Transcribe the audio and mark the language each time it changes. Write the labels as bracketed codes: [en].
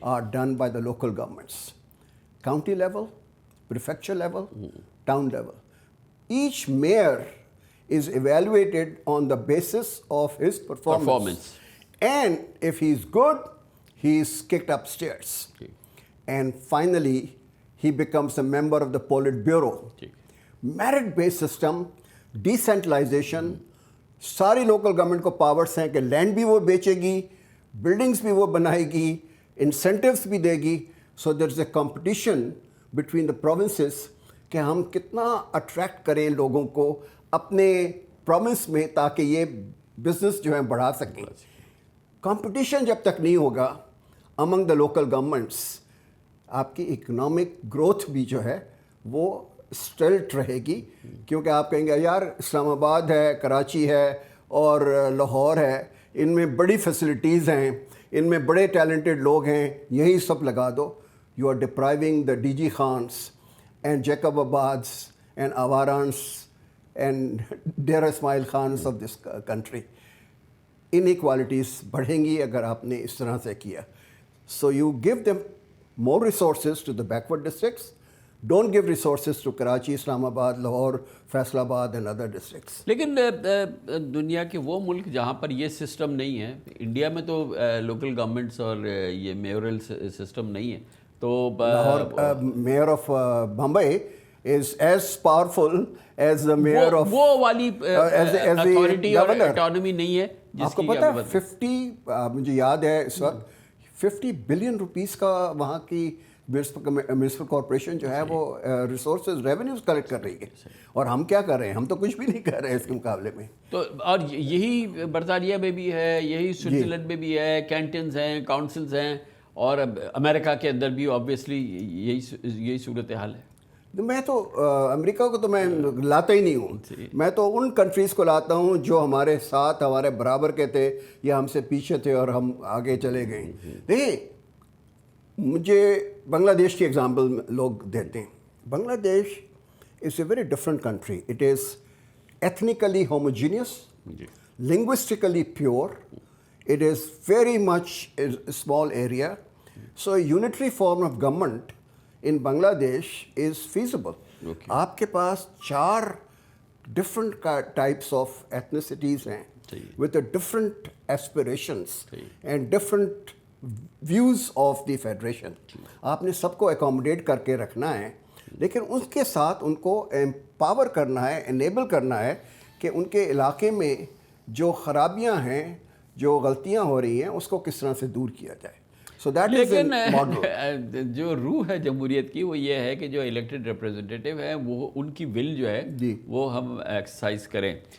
[en] are done by the local governments. County level, prefecture level, town level. Each mayor is evaluated on the basis of his performance. And if he's good, he's kicked upstairs. Okay. And finally, he becomes a member of the Politburo. Okay. Merit-based system, [ur] decentralisation, ساری local government کو powers ہیں کہ land بھی وہ بیچے گی, buildings بھی وہ بنائے گی, انسینٹیوز بھی دے گی. [en] so there is a competition between the provinces [ur] کہ ہم کتنا اٹریکٹ کریں لوگوں کو اپنے پروونس میں تاکہ یہ بزنس جو ہے بڑھا سکیں. کمپٹیشن جب تک نہیں ہوگا [en] among the local governments, [ur] آپ کی اکنامک گروتھ بھی جو ہے وہ اسٹلٹ رہے گی. کیونکہ آپ کہیں گے یار اسلام آباد ہے, کراچی ہے اور لاہور ہے, ان میں بڑی فیسلٹیز ہیں, ان میں بڑے ٹیلنٹڈ لوگ ہیں, یہی سب لگا دو. [en] You are depriving the D G خانس and Jacob آبادس and آوارانس and Dera Ismail خانس of this country. [ur] انیکوالٹیز بڑھیں گی اگر آپ نے اس طرح سے کیا. [en] So you give them more resources to the backward districts. Don't give resources to Karachi, Islam Abad, Lahore, Faisalabad and other districts. [ur] لیکن دنیا کے وہ ملک جہاں پر یہ سسٹم نہیں ہے, انڈیا میں تو لوکل گورنمنٹس اور یہ میورل سسٹم نہیں ہے. تو measure of Bombay [en] is as powerful as the mayor of [ur] وہ والی اتھارٹی اور اٹانومی نہیں ہے آپ کو پتہ ہے 50 مجھے یاد ہے اس وقت 50 بلین روپیز کا وہاں کی میونسپل کارپوریشن جو ہے وہ ریسورسز ریونیوز کلیکٹ کر رہی ہے. اور ہم کیا کر رہے ہیں؟ ہم تو کچھ بھی نہیں کر رہے ہیں اس کے مقابلے میں. تو اور یہی برطانیہ میں بھی ہے, یہی سوئٹزرلینڈ میں بھی ہے, کینٹنز ہیں, کاؤنسلز ہیں, اور امریکہ کے اندر بھی آبویسلی یہی صورتحال ہے. میں تو امریکہ کو تو میں لاتا ہی نہیں ہوں. میں تو ان کنٹریز کو لاتا ہوں جو ہمارے ساتھ ہمارے برابر کے تھے یا ہم سے پیچھے تھے اور ہم آگے چلے گئے. دیکھیں مجھے بنگلہ دیش کی ایگزامپل لوگ دیتے ہیں. [en] Bangladesh is a very different country. It is ethnically homogeneous, linguistically pure, it is very much small area. So unitary form of government in Bangladesh is feasible. Okay. [ur] آپ کے پاس [en] 4 different types of ethnicities ہیں with a different aspirations and different views of the federation. [ur] آپ نے سب کو accommodate کر کے رکھنا ہے, لیکن اس کے ساتھ ان کو empower کرنا ہے, enable کرنا ہے کہ ان کے علاقے میں جو خرابیاں ہیں, جو غلطیاں ہو رہی ہیں, اس کو کس طرح سے دور کیا جائے. لیکن جو روح ہے جمہوریت کی وہ یہ ہے کہ جو الیکٹڈ ریپرزنٹیٹیو ہیں وہ ان کی ول جو ہے وہ ہم ایکسرسائز کریں.